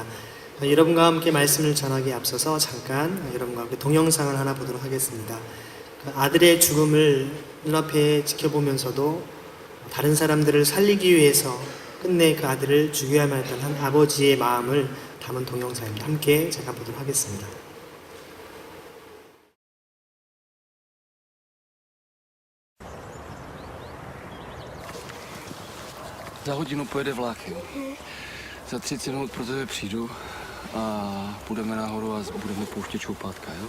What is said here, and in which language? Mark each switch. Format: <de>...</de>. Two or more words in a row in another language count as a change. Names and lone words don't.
<ko>여러분과 함께 말씀을 전하기에 앞서서 잠깐 여러분과 함께 동영상을 하나 보도록 하겠습니다. 아들의 죽음을 눈앞에 지켜보면서도 다른 사람들을 살리기 위해서 끝내 그 아들을 죽여야만 했던 한 아버지의 마음을 담은 동영상입니다. 함께 잠깐 보도록 하겠습니다.</ko> <cs>Za hodinu pojede vlak, jo. Za 30 minut pro tebe přijdu a půjdeme nahoru a budeme pouštět čoupátka, jo.</cs>